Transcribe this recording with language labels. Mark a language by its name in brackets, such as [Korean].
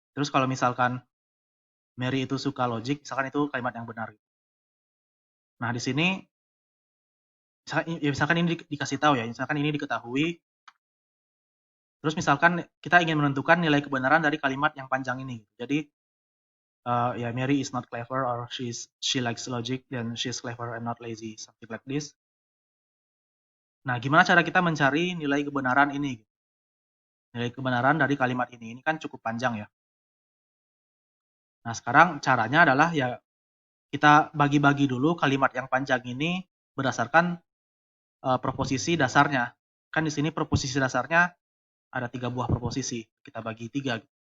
[Indonesian] Terus kalau misalkan Mary itu suka logic, misalkan itu kalimat yang benar. Nah, di sini misalkan ini dikasih tahu ya, misalkan ini diketahui. Terus misalkan kita ingin menentukan nilai kebenaran dari kalimat yang panjang ini. Jadi ya [English] Mary is not clever or she likes logic then she's clever and not lazy, something like this. [Indonesian] Nah, gimana cara kita mencari nilai kebenaran ini? Nilai kebenaran dari kalimat ini kan cukup panjang ya. Nah, sekarang caranya adalah ya kita bagi-bagi dulu kalimat yang panjang ini berdasarkan proposisi dasarnya. Kan di sini proposisi dasarnya ada 3 buah proposisi, kita bagi 3.